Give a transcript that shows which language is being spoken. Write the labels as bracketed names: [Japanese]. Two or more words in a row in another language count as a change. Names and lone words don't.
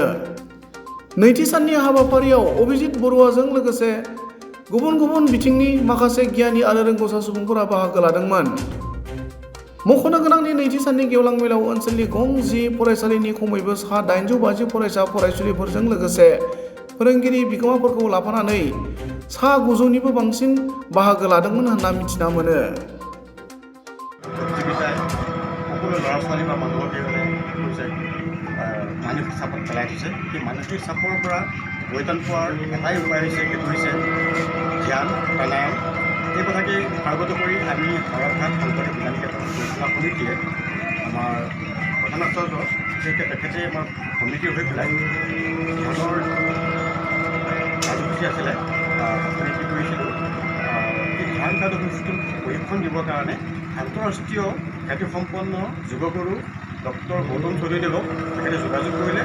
[Bodo] नैथि साननि हाबाफारियाव अभिजित बरुवाजों लोगोसे गुबुन गुबुन बिथिंनि माखासे गियानि आरो रोंगौसा सुबुंफोरा बाहागो लादोंमोन। मख'नो गोनांदि नैथि साननि गेवलां मेलाव ओनसोलनि गं 10 फरायसालिनि खमैबो सा 850 फरायसा फरायसुलिफोरजों लोगोसे फोरोंगिरि बिगोमाफोरखौ लाफानानै सा 900निबो बांसिन बाहागो लादोंमोन होनना मिथिना मोनो। [Assamese] সকলো ল'ৰা ছোৱালী বা মানুহকে মানসিক চাপত পেলাই দিছে। সেই মানসিক চাপৰ পৰা পৰিত্ৰাণ পোৱাৰ এটাই উপায় হৈছে, সেইটো হৈছে ধ্যান প্ৰাণায়াম। এই কথাকে কাৰ্যত কৰি আমি হাওৰাঘাট শংকৰদেৱ বিদ্যানিকেতন পৰিচালনা সমিতিয়ে আমাৰ প্ৰধান আচাৰ্য বিশেষকৈ তেখেতে আমাৰ সমিতিৰ হৈ পেলাই ধ্যানৰ কাৰ্যসূচী আছিলে আমি কি কৰিছিলোঁ, এই ধ্যান কাৰ্যসূচীটো প্ৰশিক্ষণ দিবৰ কাৰণে আন্তঃৰাষ্ট্ৰীয় খ্যাতিসম্পন্ন যোগগুৰু ডক্টৰ গৌতম চৌধুৰীদেৱক তেখেতে যোগাযোগ কৰিলে।